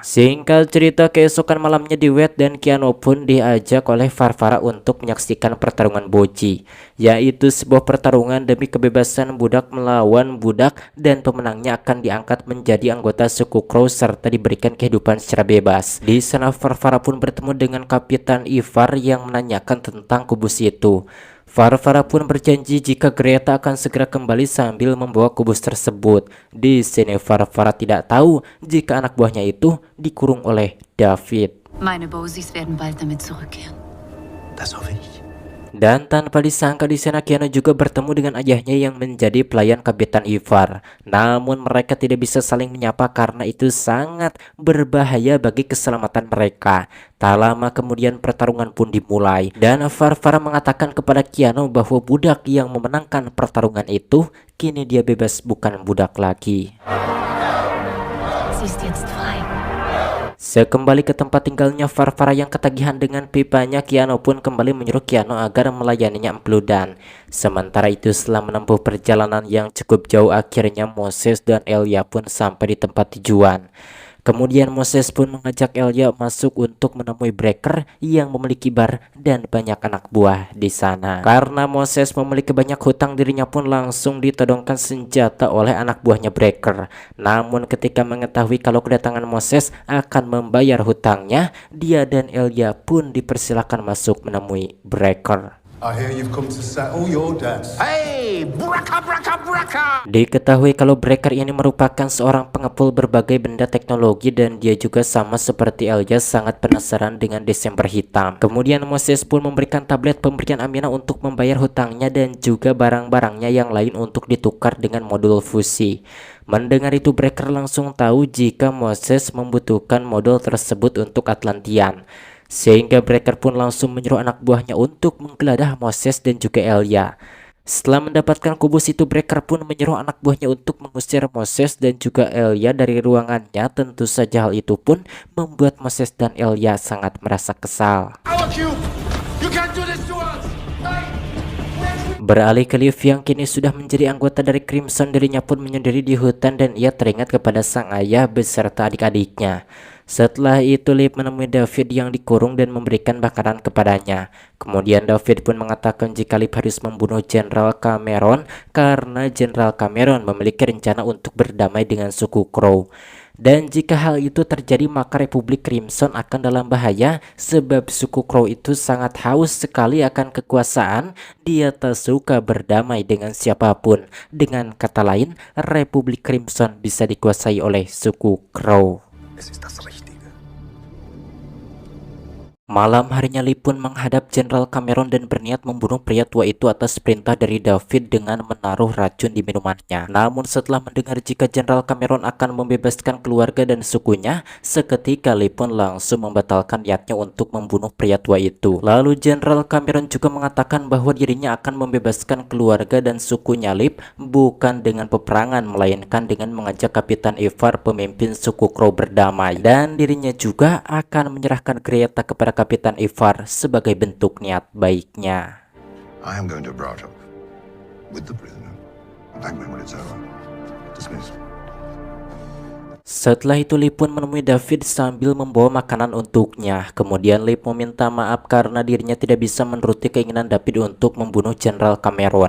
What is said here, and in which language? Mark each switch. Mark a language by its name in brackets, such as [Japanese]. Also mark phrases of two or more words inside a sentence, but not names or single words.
[Indonesian] Singkat cerita, keesokan malamnya Wyatt dan Keanu pun diajak oleh Farfara untuk menyaksikan pertarungan boji, yaitu sebuah pertarungan demi kebebasan budak melawan budak, dan pemenangnya akan diangkat menjadi anggota suku Crow serta diberikan kehidupan secara bebas. Di sana Farfara pun bertemu dengan Kapitan Ivar yang menanyakan tentang kubus itu. Farfara pun berjanji jika Greta akan segera kembali sambil membawa kubus tersebut. Di sini Farfara tidak tahu jika anak buahnya itu dikurung oleh David. [German] Meine Bosis werden bald damit zurückkehren. Das hoffe ich. [Indonesian] Dan tanpa disangka di sana Keanu juga bertemu dengan ayahnya yang menjadi pelayan Kapitan Ivar. Namun mereka tidak bisa saling menyapa karena itu sangat berbahaya bagi keselamatan mereka. Tak lama kemudian pertarungan pun dimulai dan Farfara mengatakan kepada Keanu bahwa budak yang memenangkan pertarungan itu kini dia bebas, bukan budak lagi. [German] Sie ist jetzt frei. [Indonesian] Sekembali ke tempat tinggalnya Farfara yang ketagihan dengan pipanya, Keanu pun kembali menyuruh Keanu agar melayaninya empludan. Sementara itu setelah menempuh perjalanan yang cukup jauh, akhirnya Moses dan Elia pun sampai di tempat tujuan. Kemudian Moses pun mengajak Elia masuk untuk menemui Breaker yang memiliki bar dan banyak anak buah di sana. Karena Moses memiliki banyak hutang, dirinya pun langsung ditodongkan senjata oleh anak buahnya Breaker. Namun ketika mengetahui kalau kedatangan Moses akan membayar hutangnya, dia dan Elia pun dipersilakan masuk menemui Breaker. [English] I hear you've come to settle your debts. Hey, braka, braka, braka! [Indonesian] Diketahui kalau Breaker ini merupakan seorang pengepul berbagai benda teknologi dan dia juga sama seperti Elia sangat penasaran dengan Desember hitam. Kemudian Moses pun memberikan tablet pemberian Amina untuk membayar hutangnya dan juga barang-barangnya yang lain untuk ditukar dengan modul fusi. Mendengar itu Breaker langsung tahu jika Moses membutuhkan modul tersebut untuk Atlantean. Sehingga Breaker pun langsung menyuruh anak buahnya untuk menggeledah Moses dan juga Elia. Setelah mendapatkan kubus itu, Breaker pun menyuruh anak buahnya untuk mengusir Moses dan juga Elia dari ruangannya. Tentu saja hal itu pun membuat Moses dan Elia sangat merasa kesal. [English] Our cube! You can't do this to us! [Indonesian] Beralih ke Liv yang kini sudah menjadi anggota dari Crimson, dirinya pun menyendiri di hutan dan ia teringat kepada sang ayah beserta adik-adiknya. Setelah itu Liv menemui David yang dikurung dan memberikan makanan kepadanya. Kemudian David pun mengatakan jika Liv harus membunuh Jenderal Cameron karena Jenderal Cameron memiliki rencana untuk berdamai dengan suku Crow. Dan jika hal itu terjadi maka Republik Crimson akan dalam bahaya sebab suku Crow itu sangat haus sekali akan kekuasaan. Dia tak suka berdamai dengan siapapun. Dengan kata lain, Republik Crimson bisa dikuasai oleh suku Crow. [German] Es ist das Richtige. [Indonesian] Malam harinya Liv pun menghadap Jenderal Cameron dan berniat membunuh pria tua itu atas perintah dari David dengan menaruh racun di minumannya. Namun setelah mendengar jika Jenderal Cameron akan membebaskan keluarga dan sukunya, seketika Liv pun langsung membatalkan niatnya untuk membunuh pria tua itu. Lalu Jenderal Cameron juga mengatakan bahwa dirinya akan membebaskan keluarga dan sukunya Liv bukan dengan peperangan melainkan dengan mengajak Kapitan Ivar pemimpin suku Crow berdamai, dan dirinya juga akan menyerahkan Greta kepada Kapitan Ivar sebagai bentuk niat baiknya. [English] I am going to Brautop with the prisoner. Thank me when it's over. Dismissed. [Indonesian] Setelah itu Liv pun menemui David sambil membawa makanan untuknya. Kemudian Liv meminta maaf karena dirinya tidak bisa menuruti keinginan David untuk membunuh Jenderal Cameron.